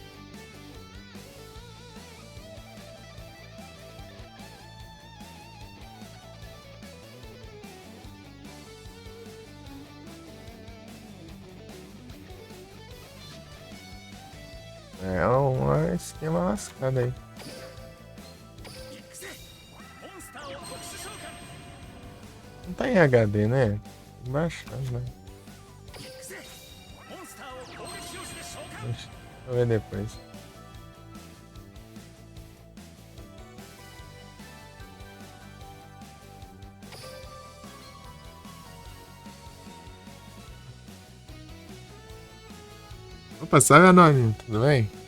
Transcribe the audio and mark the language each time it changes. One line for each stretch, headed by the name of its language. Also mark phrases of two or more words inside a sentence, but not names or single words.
Portuguese: É um esquema lascado aí.
Japanese: 行くぜモンスターを特殊召喚
Portuguese: Não tá em HD, né? Baixando, né?
Japanese: 行くぜモンスターを攻撃用紙で召喚
Portuguese: Deixa eu ver depois. Opa, salve Anônimo, tudo bem?